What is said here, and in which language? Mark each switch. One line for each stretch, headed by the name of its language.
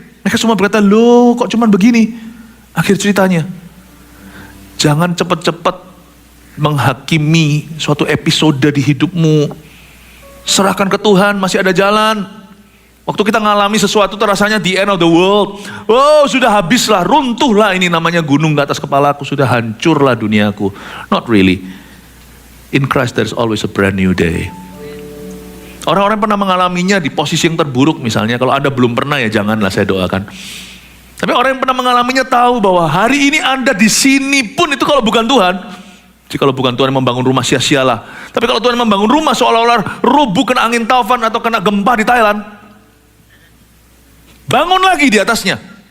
Indonesian: Mereka semua berkata, loh kok cuman begini? Akhir ceritanya, jangan cepat-cepat menghakimi suatu episode di hidupmu. Serahkan ke Tuhan, masih ada jalan. Waktu kita ngalami sesuatu terasanya
English: the end of the world.
Indonesian: Oh sudah habislah, runtuhlah ini namanya gunung di atas kepalaku. Sudah hancurlah duniaku.
English: Not really. In Christ there's always a brand new day.
Indonesian: Orang-orang pernah mengalaminya di posisi yang terburuk misalnya. Kalau Anda belum pernah ya janganlah, saya doakan. Tapi orang yang pernah mengalaminya tahu bahwa hari ini Anda di sini pun itu kalau bukan Tuhan. Jikalau bukan Tuhan yang membangun rumah, sia-sialah. Tapi kalau Tuhan membangun rumah seolah-olah rubuh kena angin taufan atau kena gempa di Thailand, bangun lagi di atasnya.